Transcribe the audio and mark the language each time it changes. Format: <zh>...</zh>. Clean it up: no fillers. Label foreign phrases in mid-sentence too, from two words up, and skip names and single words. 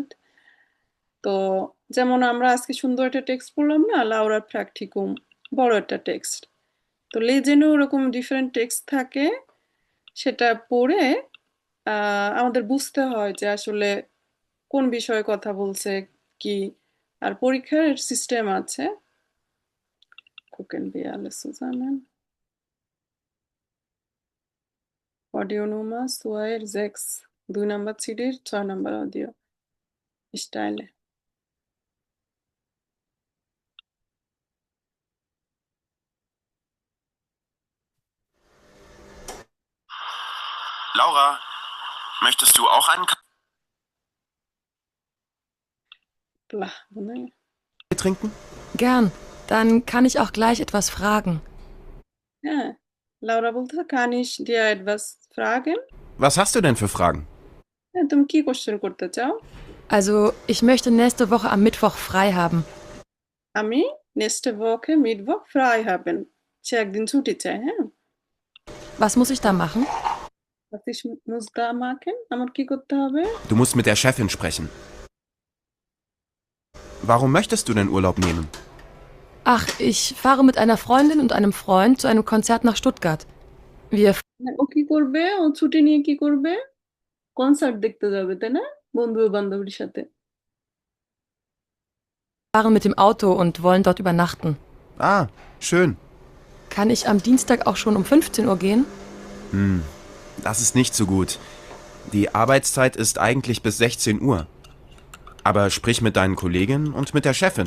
<bn>তো যেমন আমরা আজকে সুন্দর একটা টেক্সট পড়লাম না, লাউরার প্র্যাকটিকুম, বড় একটা টেক্সট। তো লেজেনও ওরকম ডিফারেন্ট টেক্সট থাকে, সেটা পড়ে আমাদের বুঝতে হয় যে আসলে কোন বিষয়ে কথা বলছে কি। আর পরীক্ষার সিস্টেম আছে,</bn> <de>gucken wir alles zusammen।</de> <bn>অডিও nummer 2/6, 2 নাম্বার সিডির 6 নাম্বার অডিও।</bn> <de>Ich teile। Laura, möchtest du auch einen Blah, ne? Kaffee trinken? Gern. Dann kann ich auch gleich etwas fragen.</de> <bn>হ্যাঁ, লাউরা বলতেছে</bn> <de>kann ich dir etwas fragen? Was hast du denn für Fragen?</de> <bn>হ্যাঁ, তুমি কি কোশ্চেন করতে চাও?</bn> <de>Also, ich möchte nächste Woche am Mittwoch frei haben. আমি nächste Woche Mittwoch frei haben.</de> <bn>সে একদিন ছুটি চায়, হ্যাঁ?</bn> <de>Was muss ich da machen? Was ich muss da machen?</de> <bn>আমার কি করতে হবে?</bn> <de>Du musst mit der Chefin sprechen. Warum möchtest du den Urlaub nehmen? Ach, ich fahre mit einer Freundin und einem Freund zu einem Konzert nach Stuttgart. Wir</de> <bn>ও কি করবে? ও ছুটি নিয়ে কি করবে? কনসার্ট দেখতে যাবে, তাই না? বন্ধু বান্ধবীর সাথে।</bn> <de>fahren mit dem Auto und wollen dort übernachten. Ah, schön. Kann ich am Dienstag auch schon um 15 Uhr gehen? Das ist nicht so gut. Die Arbeitszeit ist eigentlich bis 16 Uhr. Aber sprich mit deinen Kolleginnen und mit der Chefin.</de>